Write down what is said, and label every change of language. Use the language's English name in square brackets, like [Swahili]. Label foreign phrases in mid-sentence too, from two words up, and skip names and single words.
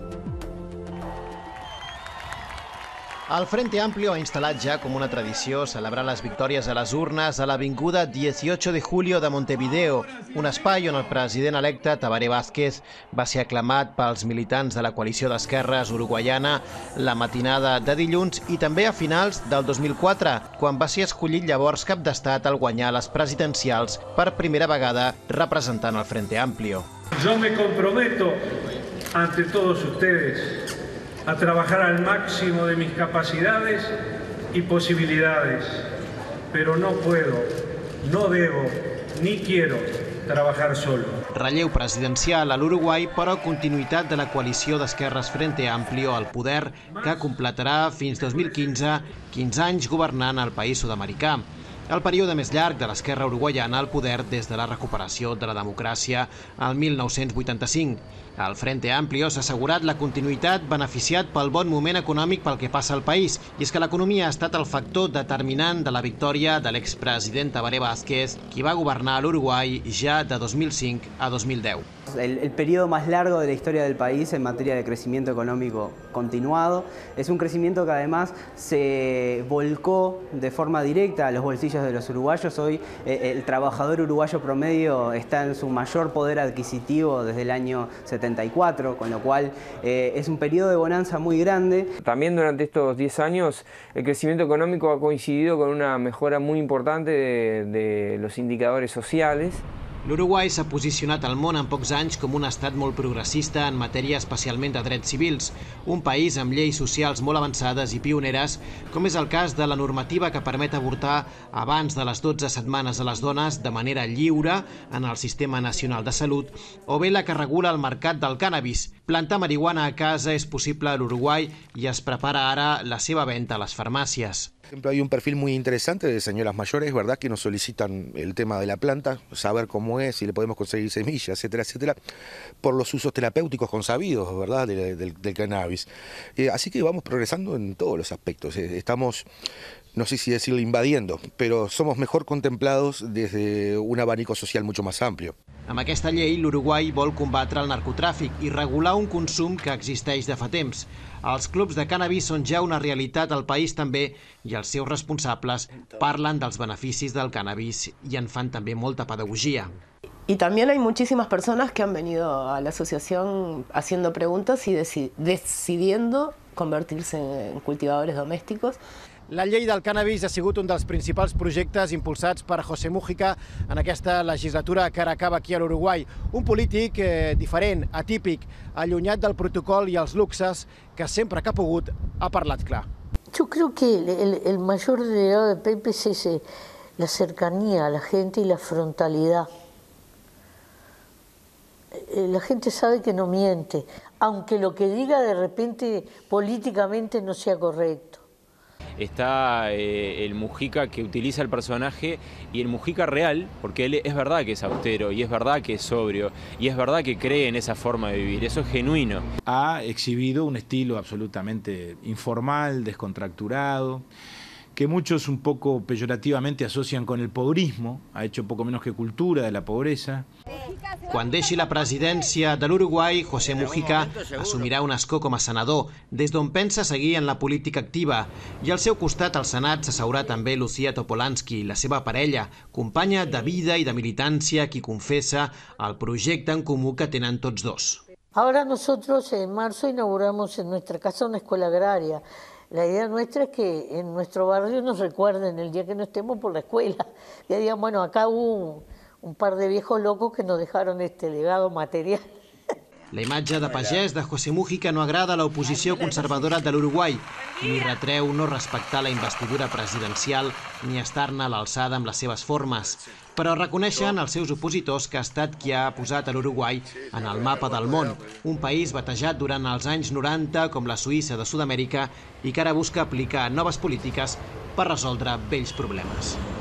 [Catalan] El Frente Amplio ha instal·lat ja com una tradició celebrar les victòries a les urnes a l'avinguda 18 de Julio de Montevideo, un espai on el president electe Tabaré Vázquez va ser aclamat pels militants de la coalició d'esquerres uruguaiana la matinada de dilluns i també a finals del 2004, quan va ser escollit llavors cap d'estat al guanyar les presidencials per primera vegada representant el Frente Amplio. [Spanish] Yo me comprometo ante todos ustedes a trabajar al máximo de mis capacidades y posibilidades, pero no puedo, no debo, ni quiero trabajar solo. [Catalan] Relleu presidencial a l'Uruguai, però continuïtat de la coalició d'esquerres Frente Amplio al poder, que completarà fins 2015 15 anys governant el país sud-americà. El període més llarg de l'esquerra uruguaiana al poder des de la recuperació de la democràcia al 1985. El Frente Amplio s'ha assegurat la continuïtat beneficiat pel bon moment econòmic pel que passa al país. I és que l'economia ha estat el factor determinant de la victòria de l'expresident Tabaré Vázquez, qui va governar l'Uruguai ja de 2005 a 2010. [Spanish] El periodo más largo de la historia del país en materia de crecimiento económico continuado. Es un crecimiento que además se volcó de forma directa a los bolsillos de los uruguayos. Hoy el trabajador uruguayo promedio está en su mayor poder adquisitivo desde el año 74, con lo cual es un periodo de bonanza muy grande. También durante estos 10 años el crecimiento económico ha coincidido con una mejora muy importante de los indicadores sociales. [Catalan] L'Uruguai s'ha posicionat al món en pocs anys com un estat molt progressista en matèria especialment de drets civils, un país amb lleis socials molt avançades i pioneres, com és el cas de la normativa que permet avortar abans de les 12 setmanes a les dones de manera lliure en el Sistema Nacional de Salut, o bé la que regula el mercat del cànnabis. Plantar marihuana a casa és possible a l'Uruguai i es prepara ara la seva venta a les farmàcies. [Spanish] Por ejemplo, hay un perfil muy interesante de señoras mayores, ¿verdad?, que nos solicitan el tema de la planta, saber cómo es, si le podemos conseguir semillas, etcétera, etcétera, por los usos terapéuticos consabidos, ¿verdad?, del cannabis. Así que vamos progresando en todos los aspectos. Estamos, no sé si decirlo invadiendo, pero somos mejor contemplados desde un abanico social mucho más amplio. [Catalan] Amb aquesta llei, l'Uruguai vol combatre el narcotràfic i regular un consum que existeix de fa temps. Els clubs de cànnabis són ja una realitat al país també i els seus responsables parlen dels beneficis del cànnabis i en fan també molta pedagogia. [Spanish] Y también hay muchísimas personas que han venido a la asociación haciendo preguntas y decidiendo convertirse en cultivadores domésticos. [Catalan] La llei del cànnabis ha sigut un dels principals projectes impulsats per José Mújica en aquesta legislatura que ara acaba aquí a l'Uruguai. Un polític diferent, atípic, allunyat del protocol i els luxes, que sempre que ha pogut ha parlat clar. [Spanish] Yo creo que el mayor legado de Pepe es la cercanía a la gente y la frontalidad. La gente sabe que no miente, aunque lo que diga de repente políticamente no sea correcto. Está el Mujica que utiliza el personaje y el Mujica real, porque él es verdad que es austero y es verdad que es sobrio y es verdad que cree en esa forma de vivir, eso es genuino. Ha exhibido un estilo absolutamente informal, descontracturado, que muchos un poco peyorativamente asocian con el pobrismo, ha hecho poco menos que cultura de la pobreza. [Catalan] Quan deixi la presidència de l'Uruguai, José Mújica assumirà un escó com a senador, des d'on pensa seguir en la política activa. I al seu costat al Senat s'asseurà també Lucía Topolansky, la seva parella, companya de vida i de militància, qui confessa el projecte en comú que tenen tots dos. [Spanish] Ahora nosotros en marzo inauguramos en nuestra casa una escuela agraria. La idea nuestra es que en nuestro barrio nos recuerden el día que no estemos por la escuela. Que digan, bueno, acá hubo un par de viejos locos que nos dejaron este legado material. [Catalan] La imatge de pagès de José Mújica no agrada a l'oposició conservadora de l'Uruguai, ni retreu no respectar la investidura presidencial ni estar-ne a l'alçada amb les seves formes. Però reconeixen els seus opositors que ha estat qui ha posat a l'Uruguai en el mapa del món, un país batejat durant els anys 90 com la Suïssa de Sud-amèrica i que ara busca aplicar noves polítiques per resoldre vells problemes.